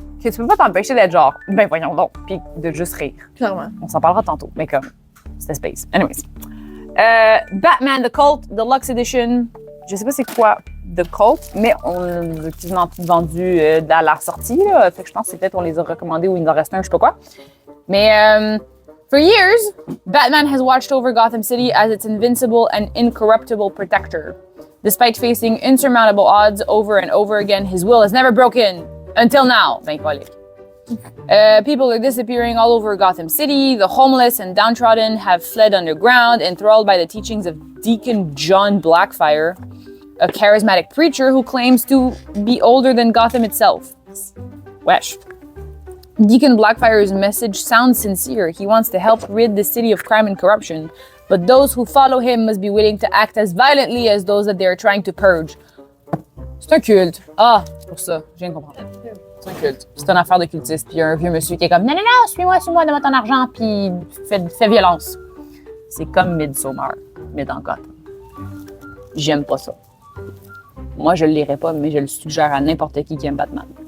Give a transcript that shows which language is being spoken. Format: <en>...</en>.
<fr>que tu peux pas t'empêcher d'être genre, ben voyons donc, puis de juste rire. Clairement. On s'en parlera tantôt, mais comme, c'était space. Anyways. Batman The Cult Deluxe Edition. Je sais pas c'est quoi The Cult, mais on l'a quasiment tout vendu à la sortie, là. Fait que je pense que c'est peut-être on les a recommandés ou il nous en reste un, je sais pas quoi.</fr> <en>Mais, for years, Batman has watched over Gotham City as its invincible and incorruptible protector. Despite facing insurmountable odds over and over again, his will has never broken. Until now.</en> <fr>Ben, colique.</fr> <en>People are disappearing all over Gotham City. The homeless and downtrodden have fled underground, enthralled by the teachings of Deacon John Blackfire, a charismatic preacher who claims to be older than Gotham itself. Wesh. Deacon Blackfire's message sounds sincere. He wants to help rid the city of crime and corruption, but those who follow him must be willing to act as violently as those that they are trying to purge.</en> <fr>C'est un culte. Ah, pour ça, je viens de comprendre. C'est un culte. C'est une affaire de cultiste. Puis un vieux monsieur qui est comme non, non, non, suis-moi, donne-moi ton argent, puis fais violence. C'est comme Midsommar, mais dans Gotham. J'aime pas ça. Moi, je le lirai pas, mais je le suggère à n'importe qui aime Batman.</fr>